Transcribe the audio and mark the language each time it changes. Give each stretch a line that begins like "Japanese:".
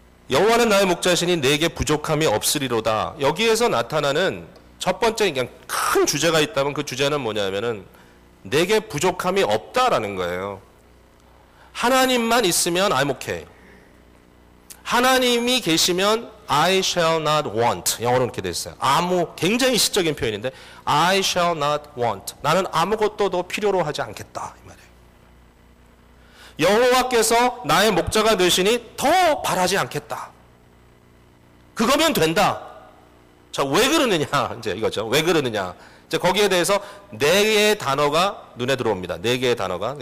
Korean: 여호와는 나의 목자시니 내게 부족함이 없으리로다. 여기에서 나타나는 첫 번째 그냥 큰 주제가 있다면 그 주제는 뭐냐면은 내게 부족함이 없다라는 거예요. 하나님만 있으면
English: I'm okay.
Korean: 하나님이 계시면
English: I shall not want.
Korean: 영어로 이렇게 돼 있어요. 굉장히 시적인 표현인데
English: I shall not want.
Korean: 나는 아무것도 더 필요로 하지 않겠다. 이 말이에요. 여호와께서 나의 목자가 되시니 더 바라지 않겠다. 그거면 된다. 자, 왜 그러느냐? 이제 이거죠. 왜 그러느냐? 이제 거기에 대해서 네 개의 단어가 눈에 들어옵니다. 네 개의 단어가.